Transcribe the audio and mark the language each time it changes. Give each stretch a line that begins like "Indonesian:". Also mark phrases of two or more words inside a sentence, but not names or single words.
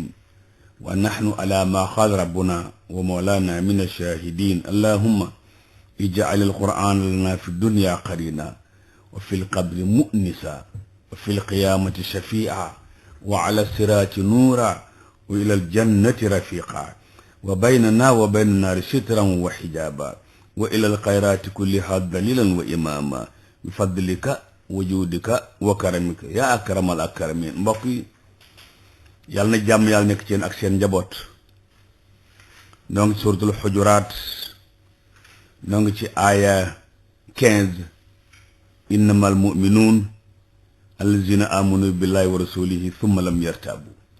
Arabic: ونحن على ما قال ربنا ومولانا من الشاهدين اللهم اجعل القرآن لنا في الدنيا قرينا وفي القبر مؤنسا وفي القيامة شفيعا وعلى الصراط نورا وإلى الجنة رفيقا وبيننا وبين النار سترا وحجابا وإلى الخيرات كلها دليلا وإماما بفضلك وجودك وكرمك يا أكرم الأكرمين.
Wolof: mbokk yi yàlla na jàmm yàlla nekk ci yéen ak seen njaboot. noo ngi suuratul Hujuraat noo ngi ci aaya 15
Arabic: إنما المؤمنون الذين آمنوا بالله ورسوله ثم لم يرتابوا.